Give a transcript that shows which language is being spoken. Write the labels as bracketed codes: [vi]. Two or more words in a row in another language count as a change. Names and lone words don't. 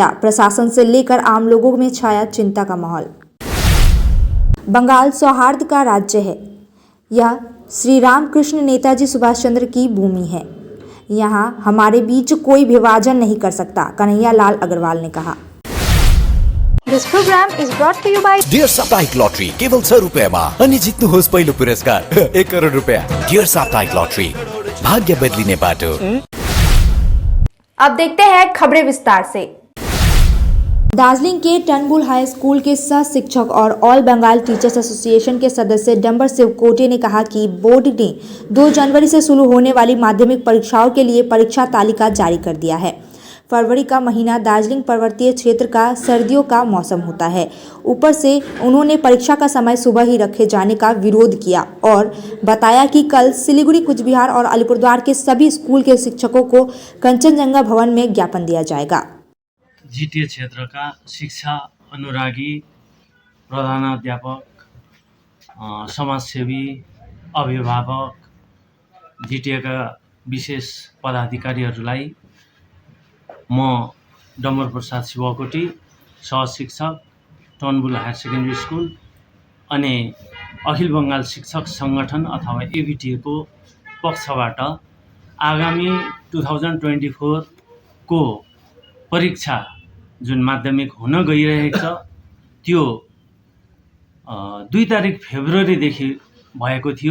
[hi] प्रशासन से लेकर आम लोगों में छाया चिंता का माहौल। बंगाल सौहार्द का राज्य है। यह श्री रामकृष्ण नेताजी सुभाष चंद्र की भूमि है। यहाँ हमारे बीच कोई विभाजन नहीं कर सकता, कन्हैया लाल अग्रवाल ने कहा। [en] This program is brought to you by [ne] डियर साप्ताहिक लॉटरी केवल 6 रुपैयाँमा अनि जित्नुहोस् पहिलो पुरस्कार 1 करोड रुपैयाँ। डियर साप्ताहिक लॉटरी, भाग्य बदलिने बाटो। [hi] अब देखते हैं खबरें विस्तार से। दार्जिलिंग के टनबुल हाई स्कूल के सह शिक्षक और ऑल बंगाल टीचर्स एसोसिएशन के सदस्य डंबर शिवकोटी ने कहा कि बोर्ड ने 2 जनवरी से शुरू होने वाली माध्यमिक परीक्षाओं के लिए परीक्षा तालिका जारी कर दिया है। फरवरी का महीना दार्जिलिंग पर्वतीय क्षेत्र का सर्दियों का मौसम होता है। ऊपर से उन्होंने परीक्षा का समय सुबह ही रखे जाने का विरोध किया और बताया कि कल सिलीगुड़ी, कुछ बिहार और अलीपुरद्वार के सभी स्कूल के शिक्षकों को कंचनजंगा भवन में ज्ञापन दिया जाएगा। [ne] जीटीए क्षेत्र का शिक्षा अनुरागी प्रधानाध्यापक, समाजसेवी, अभिभावक, जीटीए का विशेष पदाधिकारीहरूलाई म डम्बर प्रसाद शिवकोटी, सहशिक्षक टनबुल हायर सेकेन्ड्री स्कुल अनि अखिल बङ्गाल शिक्षक सङ्गठन अथवा एबिटिए को पक्षबाट आगामी 2024 को परीक्षा जुन माध्यमिक हुन गइरहेको छ त्यो 2 तारिक फेब्रुअरीदेखि भएको थियो।